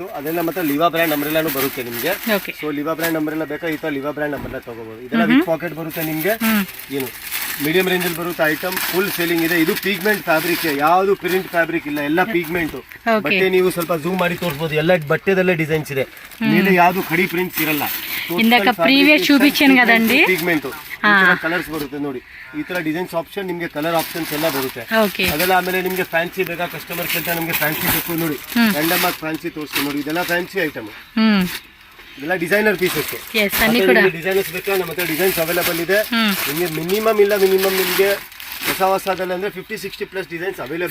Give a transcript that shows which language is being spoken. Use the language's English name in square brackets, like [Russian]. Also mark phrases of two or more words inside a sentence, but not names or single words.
[Kannada] ಅದೆಲ್ಲ ಮತ್ತೆ [English] Liva brand umbrella [Kannada] ಬರುತ್ತೆ ನಿಮ್ಗೆ. ಸೊ [English] Liva brand umbrella [Kannada] ಬೇಕಾ, ಈ ತರ [English] Liva brand umbrella [Kannada] ತಗೋಬಹುದು. ಇದೆಲ್ಲ [English] with pocket [Kannada] ಬರುತ್ತೆ ನಿಮ್ಗೆ. ಏನು [English] medium range [Kannada] ಅಲ್ಲಿ ಬರುತ್ತೆ ಐಟಮ್, [English] full selling [Kannada] ಇದೆ. ಇದು [English] pigment fabric, [Kannada] ಯಾವುದು [English] print fabric [Kannada] ಇಲ್ಲ, ಎಲ್ಲ [English] pigment. [Kannada] ನೀವು ಸ್ವಲ್ಪ [English] zoom [Kannada] ತೋರಿಸಬಹುದು, ಎಲ್ಲ ಬಟ್ಟೆದಲ್ಲೇ ಡಿಸೈನ್ಸ್ ಇದೆ, ಮೇಲೆ ಯಾವುದು ಕಡಿ ಪ್ರಿಂಟ್ಸ್ ಇರಲ್ಲ. [Telugu] ఇందాక ప్రీవియస్ చూపించాను కదండి, [English] pigment colours [Kannada] ಬರುತ್ತೆ ನೋಡಿ. ಈ ತರ [English] designs option [Kannada] ನಿಮ್ಗೆ, [English] colour options [Kannada] ಎಲ್ಲ ಬರುತ್ತೆ. ಅದೆಲ್ಲ ಆಮೇಲೆ ನಿಮ್ಗೆ ಫ್ಯಾನ್ಸಿ ಬೇಕಾ, ಕಸ್ಟಮರ್ ಕೇಳ್ತಾ ನಮ್ಗೆ ಫ್ಯಾನ್ಸಿ ಬೇಕು ನೋಡಿ, ರ್ಯಾಂಡಮ್ ಆಗಿ ಫ್ಯಾನ್ಸಿ ತೋರಿಸ್ತೀವಿ ನೋಡಿ. ಇದೆಲ್ಲ [English] fancy item, [Kannada] ಇದೆಲ್ಲ [English] designer pieces. [Kannada] ಡಿಸೈನರ್ಸ್ ಬೇಕಾ, ನಮ್ಮ ಹತ್ರ [English] designs available [Kannada] ಇದೆ. ನಿಮ್ಗೆ ಮಿನಿಮಮ್ ನಿಮ್ಗೆ ಹೊಸದಲ್ಲಿ ಅಂದ್ರೆ 50-60 ಪ್ಲಸ್ [English] designs available.